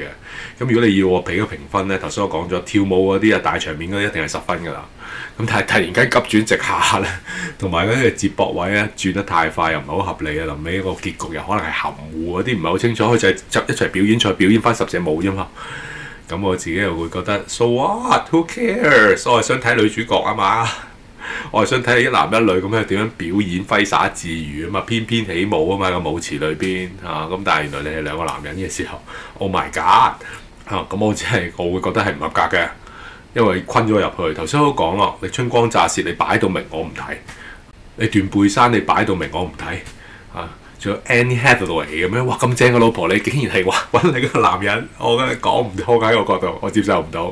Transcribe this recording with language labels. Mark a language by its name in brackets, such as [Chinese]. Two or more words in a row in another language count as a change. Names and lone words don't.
[Cantonese] 咁如果你要我俾個評分咧，頭先我講咗跳舞嗰啲啊，大場面嗰啲一定係10分㗎啦。咁但係突然間急轉直下咧，同埋嗰啲接駁位咧轉得太快又唔係好合理啊！臨尾個結局又可能係含糊嗰啲唔係好清楚，佢就係一齊表演賽表演翻10隻舞啫嘛。咁我自己又會覺得 [English] so what who cares？ [Cantonese] 我係想睇女主角啊嘛，我係想睇一男一女咁樣點樣表演揮灑自如啊嘛，翩翩起舞啊嘛個舞池裏邊嚇。咁但係原來你係兩個男人嘅時候 ， [English] oh my god [Cantonese] 咁我會覺得係唔合格嘅。因為困咗入去，頭先都講咯，你春光乍泄，你擺到明我唔睇；你斷背山，你擺到明我唔睇。仲有 Annie Hathaway 咁樣，哇咁正嘅老婆，你竟然係話揾你個男人，我覺得講唔通喺我角度，我接受唔到。